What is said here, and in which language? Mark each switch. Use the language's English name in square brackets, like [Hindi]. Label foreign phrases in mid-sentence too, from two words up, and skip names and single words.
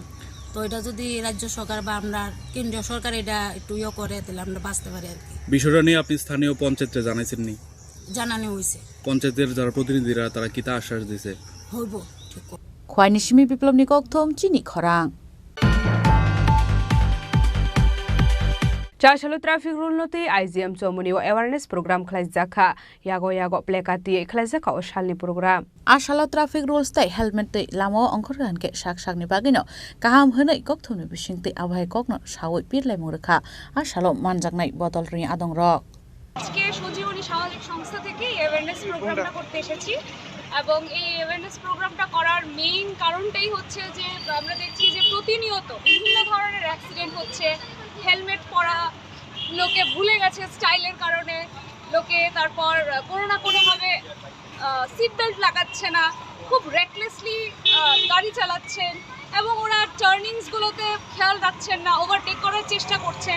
[Bangla] তো এটা যদি রাজ্য সরকার বা আমরা কেন্দ্রীয় সরকার এটা একটু করে তাহলে আমরা বাঁচতে পারি আর কি। বিষয়টা নিয়ে আপনি স্থানীয় পঞ্চায়েতে জানাইছেন নি? জানানো হয়েছে, পঞ্চায়েতের যারা প্রতিনিধিরা তারা কি তা আশ্বাস দিয়েছে? হইব ঠিক। [Kok Borok] খোয়াইনিসিমি বিপ্লব নিকথম চিনি খরাং। Chashalo [English] traffic rule [Kok Borok] noti IGM chomuni o [English] awareness program [Kok Borok] khlai jakha yago plekati khlai jaka o shalni program Ashalo [English] traffic rules [Kok Borok] tai helmet tai lamo ongkhorgan ke sak ni bagino kaham hwnai kokthumni bisingti abhai kokno sawoi pirlai murkha ashalo manjaknai botol ri adong rok [Bangla] আজকে সঞ্জীবনী সামাজিক সংস্থা থেকে [English] awareness programটা [Bangla] করতে এসেছি এবং এই [English] awareness programটা [Bangla] করার মেইন কারণটাই হচ্ছে যে আমরা দেখছি যে প্রতিনিয়ত বিভিন্ন ধরনের অ্যাক্সিডেন্ট হচ্ছে। হেলমেট পরা লোকে ভুলে গেছে স্টাইলের কারণে, লোকে তারপর কোনো না কোনোভাবে [English] seat belt [Bangla] লাগাচ্ছে না, খুব রেকলেসলি গাড়ি চালাচ্ছেন এবং ওরা টার্নিংসগুলোতে খেয়াল রাখছেন না, ওভারটেক করার চেষ্টা করছেন।